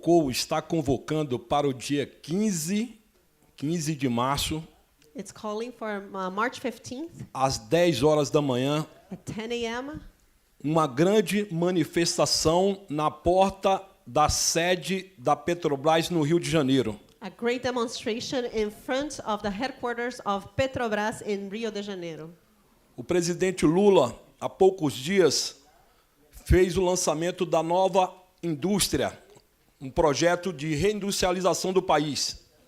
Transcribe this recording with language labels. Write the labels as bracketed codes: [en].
[pt] Está convocando para o dia 15 de março, [en] It's calling for March 15th, [pt] às 10 horas da manhã, [en] at 10 a.m., [pt] uma grande manifestação na porta da sede da Petrobras no Rio de Janeiro. [en] A great demonstration in front of the headquarters of Petrobras in Rio de Janeiro. [pt] O presidente Lula, há poucos dias, fez o lançamento da nova indústria, projeto de reindustrialização do país.